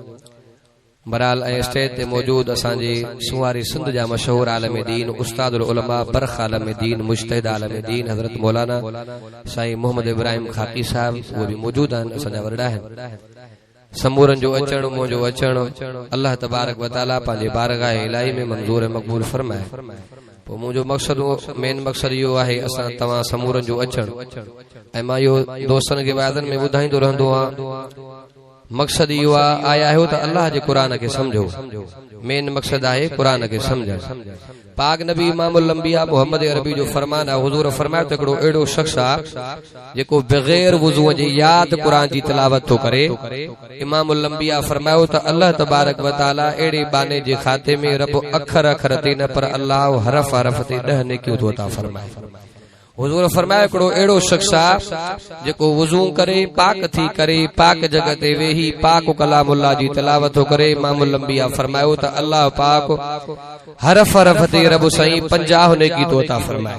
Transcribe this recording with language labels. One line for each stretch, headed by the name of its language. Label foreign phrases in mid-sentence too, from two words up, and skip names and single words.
Sindhi: बहरहाल ऐं स्टेज ते मौजूद असांजे सुवारी सिंध जा मशहूर आलम दीन उस्तादुल उलमा बरख आलम दीन मुज्तहिद आलम दीन हज़रत मौलाना साईं मोहम्मद इब्राहिम खाकी साहब उहे बि मौजूद आहिनि, असांजा वॾा आहिनि। समूरनि जो अचणु मुंहिंजो अचणु
Arabic: الله تبارك وتعالى
Sindhi: पंहिंजे बारगाह इलाही में मंज़ूर ऐं मक़बूल फरमाए। पोइ मुंहिंजो मक़सदु मेन मक़सदु इहो आहे असां तव्हां समूरनि जो अचणु ऐं मां इहो दोस्तनि खे वाइदनि में ॿुधाईंदो रहंदो आहियां। मक़सदु इहो आया आहियो त अल्लाह जे क़ुरान खे सम्झो, मेन मक़सदु आहे क़ुरान खे सम्झणु। पाक नबी इमामुल अंबिया मोहम्मद अरबी जो फरमान आहे, हुज़ूर फरमायो त हिकिड़ो अहिड़ो शख़्स आहे जेको बग़ैर वुज़ू जे यादि क़ुरान जी तिलावत थो करे। इमामुल अंबिया फरमायो त
Arabic: الله تبارك وتعالى
Sindhi: अहिड़े बाने जे खाते में रब अखर अखर ते न पर अल्लाह हरफ हरफ ते 10 नेकियूं थो अता फरमाए। हुज़ूर फरमायो हिकिड़ो अहिड़ो शख़्स आहे जेको वुज़ू करे पाक थी करे पाक जगह ते वेही पाक कलामुल्लाह जी तिलावत थो करे। इमामुल अंबिया फरमायो त अल्लाह पाक हरफ हरफ ते रब साईं 50 नेकी थो अता फरमाए।